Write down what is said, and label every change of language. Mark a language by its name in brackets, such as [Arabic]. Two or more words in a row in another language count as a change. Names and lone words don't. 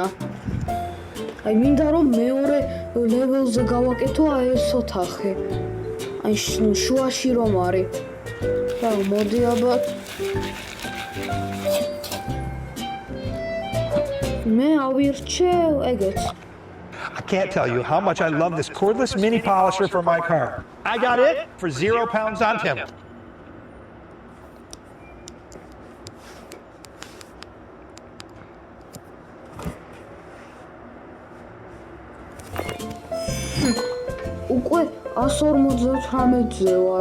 [Georgian] აი მინდა რომ მეორე ლეველზე გავაკეთო ეს ოთახი. აი შუაში რომ არის. რა მოდი აბა მე ავირჩევ ეგეც. [English] I can't tell you how much I love this cordless mini polisher for my car. I got it for £0 on Temu. [Georgian] უკვე 158-ზე ვარ.